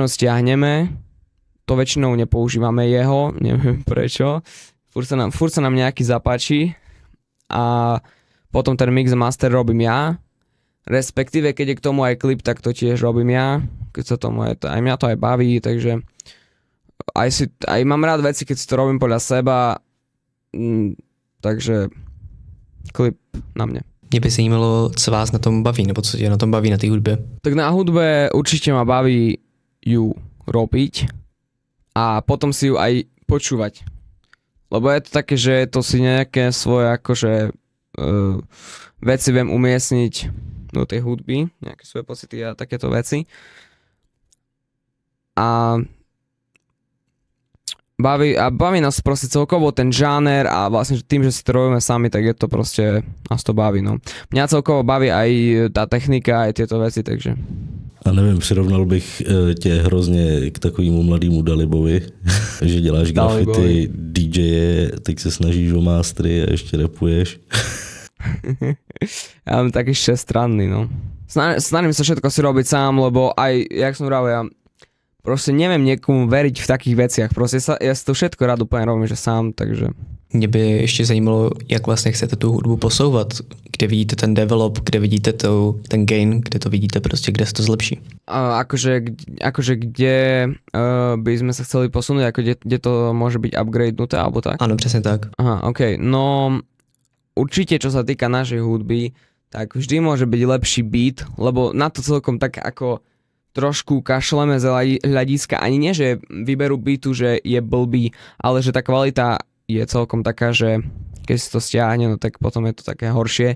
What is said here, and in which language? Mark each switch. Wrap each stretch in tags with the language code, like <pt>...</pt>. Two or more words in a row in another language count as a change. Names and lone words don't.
<sk>stiahneme, to väčšinou nepoužívame jeho, neviem prečo, furt sa nám nejaký zapáči a potom ten</sk> <en>mix master</en> <sk>robím ja, respektíve keď je k tomu aj klip, tak to tiež robím ja, keď sa tomu aj mňa to aj baví, takže aj mám rád veci, keď si to robím podľa seba, takže klip na mne.</sk> <cs>Mě by zajímalo, co vás na tom baví, nebo co tě na tom baví na té hudbě.</cs> <sk>Tak na hudbe určite ma baví ju robiť a potom si ju aj počúvať. Lebo je to také, že to si nejaké svoje akože veci viem umiestniť do tej hudby, nejaké svoje pocity a takéto veci. A baví nás proste celkovo ten žáner a vlastne tým, že si to robíme sami, tak je to proste, nás to baví, no. Mňa celkovo baví aj tá technika, aj tieto veci, takže.</sk> <cs>A nevím, přirovnal bych tě hrozně k takovému mladému Dalibovi, že děláš grafity, DJe, teď se snažíš o mastery a ještě rapuješ.</cs> <sk>Ja mám taký 6-stranný, no. Snažím sa všetko si robiť sám, lebo aj, jak som hovoril, ja proste neviem niekomu veriť v takých veciach. Proste ja si to všetko rád úplne robím, že sám, takže...</sk> <cs>Mě by ještě zajímalo, jak vlastně chcete tu hudbu posouvat, kde vidíte ten develop, kde vidíte ten gain, kde to vidíte prostě, kde se to zlepší.</cs> <sk>Akože kde by sme sa chceli posunúť, ako kde to môže byť upgradenuté, alebo tak? Áno, presne tak. Aha, okej. No, určite, čo sa týka našej hudby, tak vždy môže byť lepší beat, lebo na to celkom tak ako trošku kašleme z hľadiska, ani nie, že vyberú beatu, že je blbý, ale že tá kvalita je celkom taká, že keď si to stiahne, no tak potom je to také horšie.</sk>